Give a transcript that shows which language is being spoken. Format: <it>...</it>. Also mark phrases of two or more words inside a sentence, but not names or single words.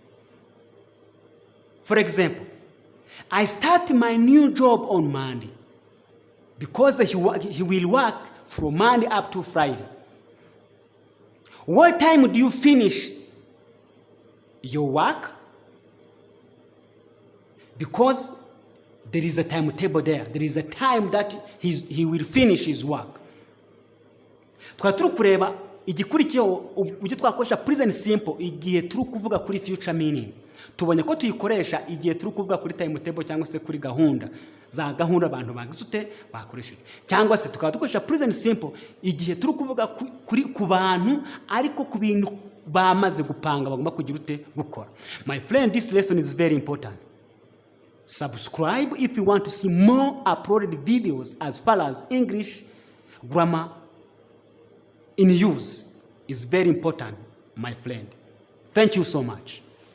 <en>For example, I start my new job on Monday because he will work from Monday up to Friday. What time do you finish your work? Because There is a timetable there. There is a time that he will finish his work.</en> <rw>Twari turi kureba igikurikiyeho ujye twakoresha</rw> <en>present simple</en> <rw>igihe turi kuvuga kuri</rw> <en>future meaning.</en> <rw>Tubonye ko tuyikoresha igihe turi kuvuga kuri timetable cyangwa se kuri gahunda za gahunda abantu bagisute bakoresheje, cyangwa se tukaba dukoresha</rw> <en>present simple</en> <rw>igihe turi kuvuga kuri ku bantu ariko ku bintu bamaze gupanga bagomba kugira ute gukora.</rw> <en>My friend, this lesson is very important. Subscribe if you want to see more uploaded videos as far as English grammar in use is very important, my friend. Thank you so much.</en>